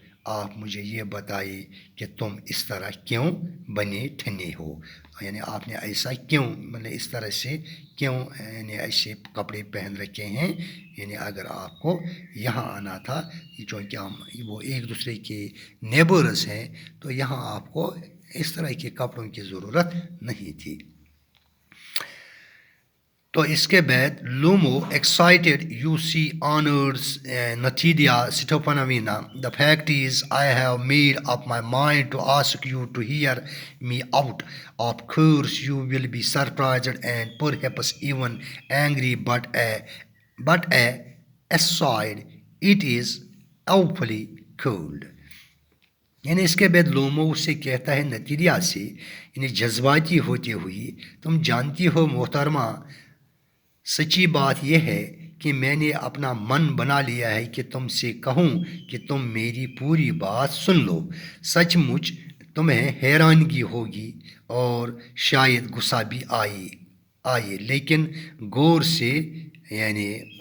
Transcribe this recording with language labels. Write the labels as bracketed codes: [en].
[ur] آپ مجھے یہ بتائیے کہ تم اس طرح کیوں بنے ٹھنے ہو، یعنی آپ نے ایسا کیوں اس طرح سے کیوں یعنی ایسے کپڑے پہن رکھے ہیں۔ یعنی اگر آپ کو یہاں آنا تھا، چونکہ ہم وہ ایک دوسرے کے نیبرز ہیں، تو یہاں آپ کو اس طرح کے کپڑوں کی ضرورت نہیں تھی۔ تو اس کے بعد لومو [en] excited you see honors Natilia Stepanovna. The fact is I have made up my mind to ask you to hear me out. Of course you will be surprised and perhaps even angry, but aside it is awfully cold. [ur] یعنی اس کے بعد لومو اس سے کہتا ہے نتیجہ سے یعنی جذباتی ہوتے ہوئی، تم جانتی ہو محترمہ، سچی بات یہ ہے کہ میں نے اپنا من بنا لیا ہے کہ تم سے کہوں کہ تم میری پوری بات سن لو۔ سچ مچ تمہیں حیرانگی ہوگی اور شاید غصہ بھی آئے، لیکن غور سے یعنی